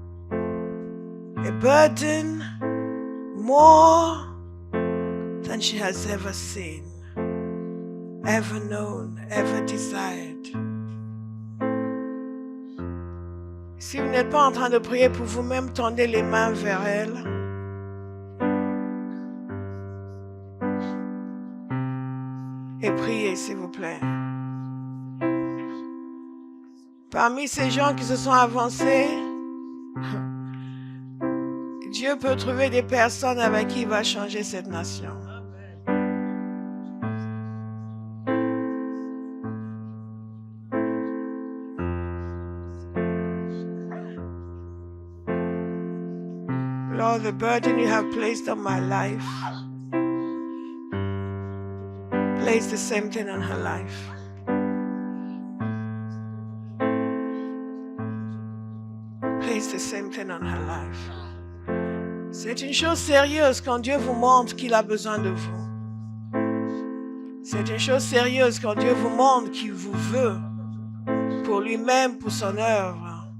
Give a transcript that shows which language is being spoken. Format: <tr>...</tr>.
<en>A burden more than she has ever seen, ever known, ever desired.</en> <fr>Si vous n'êtes pas en train de prier pour vous-même, tendez les mains vers elle. Et priez, s'il vous plaît. Parmi ces gens qui se sont avancés, Dieu peut trouver des personnes avec qui il va changer cette nation.</fr> <en>Lord, the burden you have placed on my life, place the same thing on her life. Place the same thing on her life.</en> <fr>C'est une chose sérieuse quand Dieu vous montre qu'il a besoin de vous. C'est une chose sérieuse quand Dieu vous montre qu'il vous veut pour lui-même, pour son œuvre.</fr>